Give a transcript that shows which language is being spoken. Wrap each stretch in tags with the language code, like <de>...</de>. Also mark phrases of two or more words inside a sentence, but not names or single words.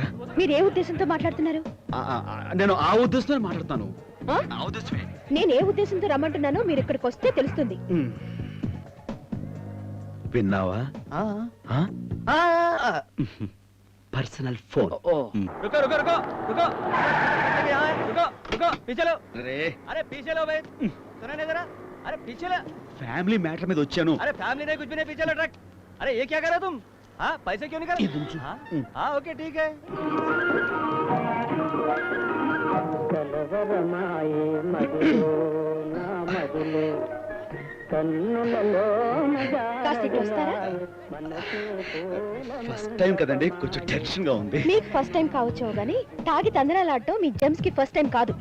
<te>మీరు ఏ ఉద్దేశంతో మాట్లాడుతున్నారు? నేను ఆ ఉద్దేశంతో మాట్లాడుతాను. నేను ఏ ఉద్దేశంతో రమ్మంటున్నానో మీరు ఇక్కడికి వస్తే తెలుస్తుంది. విన్నావా? పర్సనల్ ఫోన్.</te> <hi>అరే పీछे भाई, सुना नहीं जरा? अरे पीछे लो.</hi> <te>ఫ్యామిలీ మ్యాటర్ మీద వచ్చాను.</te> <hi>अरे फैमिली नहीं, कुछ भी नहीं, पीछे लो ट्रक. अरे ये क्या कर रहे हो तुम? हाँ पैसे क्यों नहीं कर रहे? हाँ ओके ठीक है.</hi> <te>ఫస్ట్ టైం కదండి, కొంచెం టెన్షన్ గా ఉంది. మీకు ఫస్ట్ టైం కావచ్చు గానీ తాగి తందనాలాడటం మీ జెమ్స్ కి ఫస్ట్ టైం కాదు.</te>